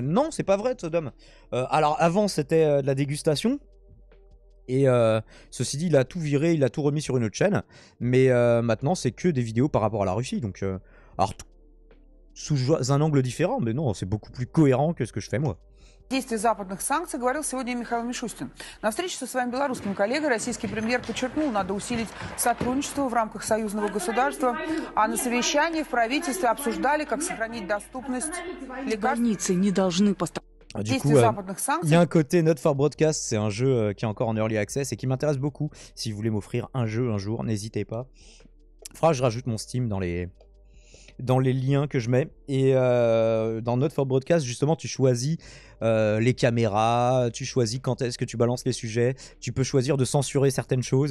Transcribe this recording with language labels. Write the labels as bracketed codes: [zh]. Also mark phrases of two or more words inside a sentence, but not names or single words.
[fr] Non, c'est pas vrai, Sodom. Alors avant c'était de la dégustation. Et ceci dit, il a tout viré, il a tout remis sur une autre chaîne. Mais maintenant, c'est que des vidéos par rapport à la Russie. Donc, alors, sous un angle différent, mais non, c'est beaucoup plus cohérent que ce que je fais moi. [ru] Действия западных санкций говорил сегодня Михаил Мишустин. На встрече со своим белорусским коллегой российский премьер подчеркнул, надо усилить сотрудничество в рамках союзного государства, а на совещании в правительстве обсуждали, как сохранить доступность лекарств. Больницы не должны [fr] Du coup, il y a un côté [en] Not for Broadcast, [fr] c'est un jeu qui est encore en [en] early access [fr] et qui m'intéresse beaucoup. Si vous voulez m'offrir un jeu un jour, n'hésitez pas. Je rajoute mon Steam dans les liens que je mets. Et dans [en] Not for Broadcast, [fr] justement, tu choisis les caméras, tu choisis quand est-ce que tu balances les sujets, tu peux choisir de censurer certaines choses.